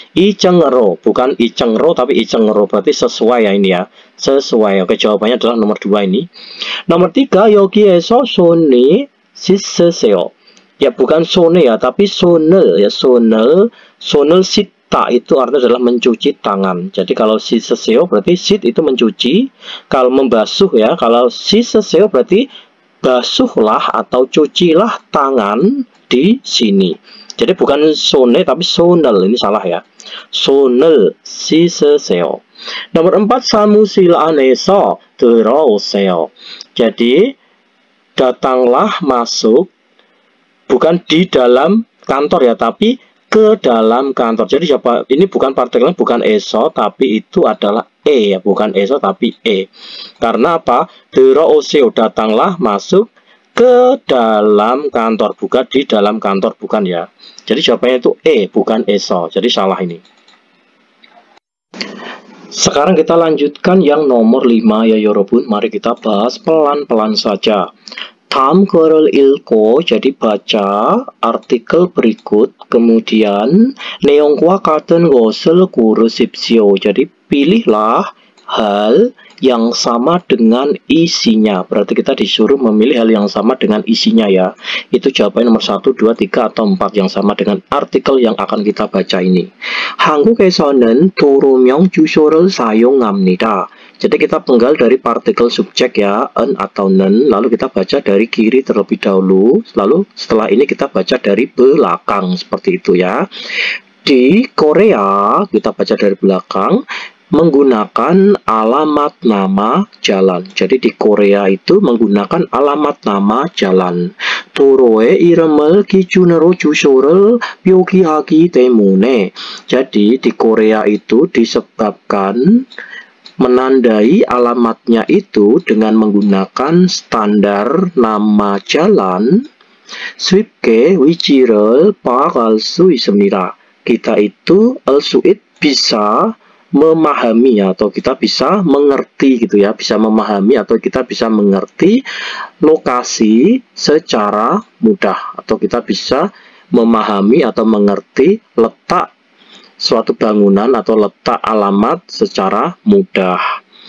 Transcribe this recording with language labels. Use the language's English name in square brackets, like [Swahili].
[Indonesian] 이층으로 bukan 이층으로 tapi 이층으로 berarti sesuai ya ini ya. Sesuai. Oke, jawabannya adalah nomor 2 ini. [Korean] Nomor 3, 여기에서 손이 씻으세요. [Indonesian] Ya bukan sone ya, tapi sonel ya, sonel sita itu artinya adalah mencuci tangan. Jadi kalau si seseo berarti sit itu mencuci, kalau membasuh ya, kalau si seseo berarti basuhlah atau cucilah tangan di sini. Jadi bukan sone tapi sonel, ini salah ya. Sonel si seseo. [Korean] Nomor 4, 사무실 안에서 들어오세요. [Indonesian] Jadi datanglah masuk, bukan di dalam kantor ya, tapi ke dalam kantor. Jadi siapa ini bukan partikelnya bukan eso, tapi itu adalah e ya, bukan eso tapi e. Karena apa? [Korean] 들어오세요, [Indonesian] datanglah masuk ke dalam kantor, bukan di dalam kantor, bukan ya. Jadi jawabannya itu e, bukan eso. Jadi salah ini. Sekarang kita lanjutkan yang nomor 5 ya 여러분. Mari kita bahas pelan-pelan saja. [Korean] 다음 글을 읽고, [Indonesian] jadi baca artikel berikut, kemudian [Korean] 내용과 같은 것을 고르십시오. [Indonesian] Jadi pilihlah hal yang sama dengan isinya. Berarti kita disuruh memilih hal yang sama dengan isinya ya. Itu jawabannya nomor 1, 2, 3 atau 4 yang sama dengan artikel yang akan kita baca ini. [Korean] 한국에서는 도로명 주소를 사용합니다. [Indonesian] Jadi kita penggal dari partikel subjek ya, en atau nen, lalu kita baca dari kiri terlebih dahulu, lalu setelah ini kita baca dari belakang, seperti itu ya. Di Korea kita baca dari belakang. menggunakan alamat nama jalan. Jadi di Korea itu menggunakan alamat nama jalan. [Korean] 도로의 이름을 기준으로 주소를 표기하기 때문에. [Indonesian] Jadi di Korea itu disebabkan menandai alamatnya itu dengan menggunakan standar nama jalan. [Korean] 쉽게 위치를 파악할 수 있습니다. [Indonesian] Kita itu bisa memahami atau kita bisa mengerti gitu ya, bisa memahami atau kita bisa mengerti lokasi secara mudah, atau kita bisa memahami atau mengerti letak suatu bangunan atau letak alamat secara mudah.